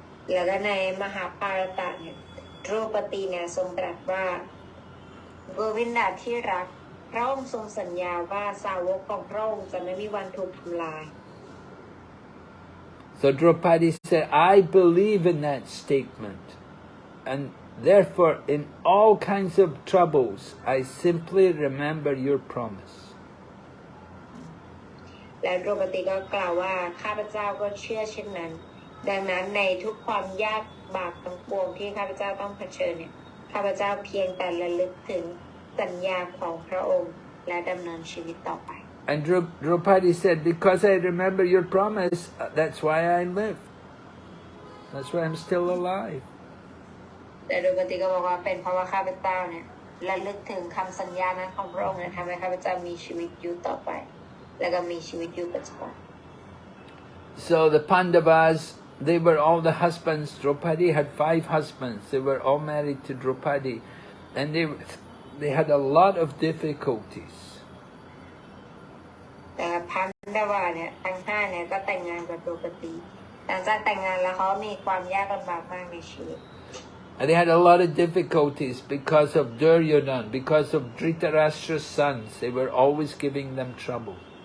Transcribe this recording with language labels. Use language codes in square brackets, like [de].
[th] แล้วก็ในมหาภารตะเนี่ยดรูปตีเนี่ยทรงตรัสว่าโกวินดาที่รักพระองค์ทรงสัญญาว่าสาวกของพระองค์จะไม่มีวันถูกทำลาย [en] So Draupadi said, "I believe in that statement, and therefore in all kinds of troubles, I simply remember your promise." [th] และดรูปตีก็กล่าวว่าข้าพเจ้าก็เชื่อเช่นนั้นดังนั้นในทุกความยากบากทั้งปวงที่ข้าพเจ้าต้องเผชิญเนี่ยข้าพเจ้าเพียงแต่ระลึกถึงสัญญาของพระองค์และดำเนินชีวิตต่อไป [en] And Draupadi said, "Because I remember your promise, that's why I live. That's why I'm still alive." [th] แต่ดรูปตีก็บอกว่าเป็นเพราะว่าข้าพเจ้าเนี่ยระลึกถึงคำสัญญานั้นของพระองค์เนี่ยทำให้ข้าพเจ้ามีชีวิตอยู่ต่อไปและก็มีชีวิตอยู่ปัจจุบัน [en] So the Pandavas, they were all the husbands. Draupadi had 5 husbands. They were all married to Draupadi. And they had a lot of difficulties. [th] แต่พันดาวาเนี่ยทั้ง5เนี่ยก็แต่งงานกับดรูปตีหลังจากแต่งงานแล้วเขามีความยากลำบากมากในชีวิต [en] And they had a lot of difficulties because of Duryodhana, because of Dhritarashtra's sons. They were always giving them trouble.